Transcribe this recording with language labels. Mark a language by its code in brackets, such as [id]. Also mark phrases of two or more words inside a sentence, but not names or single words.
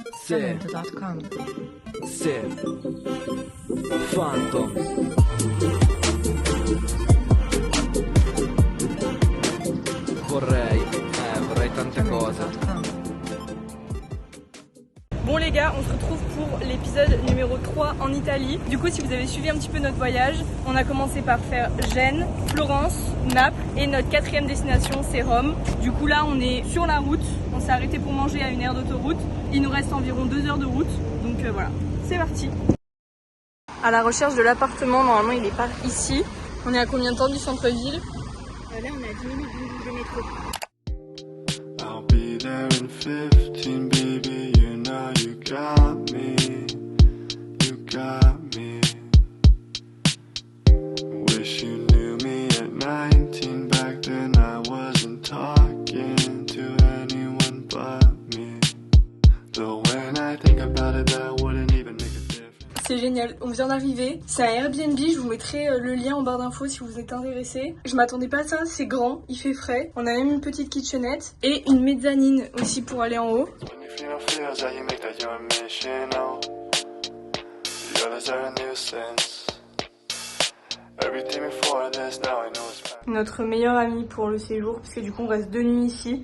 [it] Cement.com. Phantom. Vorrei tante cose. [fr] Bon les gars, on se retrouve pour l'épisode numéro 3 en Italie. Du coup, si vous avez suivi un petit peu notre voyage, on a commencé par faire Gênes, Florence, Naples et notre 4e destination c'est Rome. Du coup là, on est sur la route, on s'est arrêté pour manger à une aire d'autoroute. Il nous reste environ 2 heures de route, donc voilà, c'est parti. À la recherche de l'appartement, normalement il est par ici. On est à combien de temps du centre-ville? Là on est à 10 minutes de métro. [en] I'll be there in 15, baby, you know you got me, you got me. Wish you knew me at 19, back then I wasn't talking to anyone but me. Though when I think about it, that wouldn't even make a difference. [fr] C'est génial, on vient d'arriver, c'est un Airbnb, je vous mettrai le lien en barre d'infos si vous êtes intéressés. Je m'attendais pas à ça, c'est grand, il fait frais, on a même une petite kitchenette et une mezzanine aussi pour aller en haut. Notre meilleur ami pour le séjour, parce que du coup on reste 2 nuits ici.